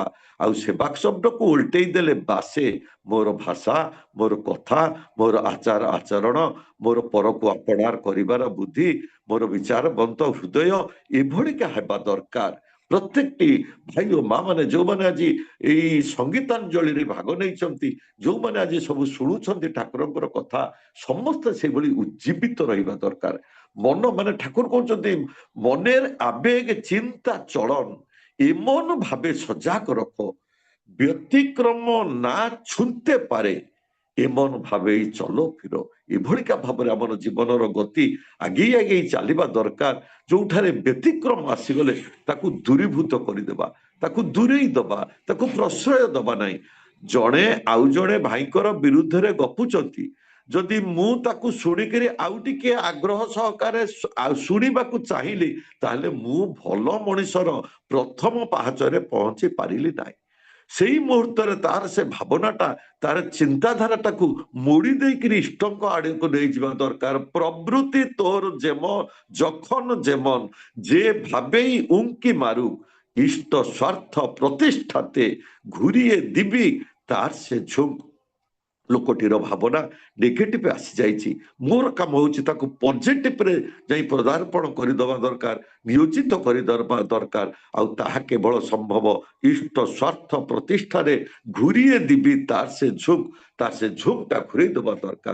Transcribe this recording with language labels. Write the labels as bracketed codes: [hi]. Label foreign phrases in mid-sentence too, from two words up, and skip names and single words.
[or] ଆଉ ସେବା ଶବ୍ଦକୁ ଓଲଟେଇ ଦେଲେ ବାସେ ମୋର ଭାଷା, ମୋର କଥା, ମୋର ଆଚାର ଆଚରଣ, ମୋର ପରକୁ ଆପଣାର କରିବାର ବୁଦ୍ଧି, ମୋର ବିଚାରବନ୍ତ ହୃଦୟ ଏଭଳିକା ହେବା ଦରକାର। ପ୍ରତ୍ୟେକଟି ଭାଇ ଓ ମା ମାନେ, ଯୋଉମାନେ ଆଜି ଏଇ ସଙ୍ଗୀତାଞ୍ଜଳିରେ ଭାଗ ନେଇଛନ୍ତି, ଯୋଉମାନେ ଆଜି ସବୁ ଶୁଣୁଛନ୍ତି ଠାକୁରଙ୍କର କଥା, ସମସ୍ତେ ସେଇଭଳି ଉଜ୍ଜୀବିତ ରହିବା ଦରକାର। ମନ ମାନେ ଠାକୁର କହୁଛନ୍ତି [bn] মনের আবেগ চিন্তা চলন এমন ভাবে সজাগ রখো ব্যতিক্রম না ছুঁতে পারে এমন ভাবেই চলো ফিরো। [or] এভଳିକା ଭାବରେ ଆମର ଜୀବନର ଗତି ଆଗେଇ ଆଗେଇ ଚାଲିବା ଦରକାର। ଯୋଉଠାରେ ବ୍ୟତିକ୍ରମ ଆସିଗଲେ ତାକୁ ଦୂରୀଭୂତ କରିଦେବା, ତାକୁ ଦୂରେଇ ଦବା, ତାକୁ ପ୍ରଶ୍ରୟ ଦବା ନାହିଁ। ଜଣେ ଆଉ ଜଣେ ଭାଇଙ୍କର ବିରୁଦ୍ଧରେ ଗପୁଛନ୍ତି, ଯଦି ମୁଁ ତାକୁ ଶୁଣିକିରି ଆଉ ଟିକେ ଆଗ୍ରହ ସହକାରେ ଶୁଣିବାକୁ ଚାହିଁଲି, ତାହେଲେ ମୁଁ ଭଲ ମଣିଷର ପ୍ରଥମ ପାହାଚରେ ପହଞ୍ଚି ପାରିଲି ନାହିଁ। ସେଇ ମୁହୂର୍ତ୍ତରେ ତାର ସେ ଭାବନାଟା, ତାର ଚିନ୍ତାଧାରାଟାକୁ ମୋଡ଼ି ଦେଇକିରି ଇଷ୍ଟଙ୍କ ଆଡକୁ ନେଇଯିବା ଦରକାର। [bn] প্রবৃত্তি তোর যেমন যখন যেমন যে ভাবেই উঙ্কি মারুক ইষ্ট স্বার্থ প্রতিষ্ঠাতে ঘুরিয়ে দিবি তার সে ঝুঁক। [or] ଲୋକଟିର ଭାବନା ନେଗେଟିଭ ଆସିଯାଇଛି, ମୋର କାମ ହଉଛି ତାକୁ ପଜିଟିଭରେ ଯାଇ ପଦାର୍ପଣ କରିଦେବା ଦରକାର, ନିୟୋଜିତ କରିଦେବା ଦରକାର। ଆଉ ତାହା କେବଳ ସମ୍ଭବ ଇଷ୍ଟ ସ୍ୱାର୍ଥ ପ୍ରତିଷ୍ଠାରେ [bn] ঘুরিয়ে দিবি তার সে ঝুঁক, [or] ତାର ସେ ଝୁঁକଟା ଘୁରେଇ ଦେବା ଦରକାର।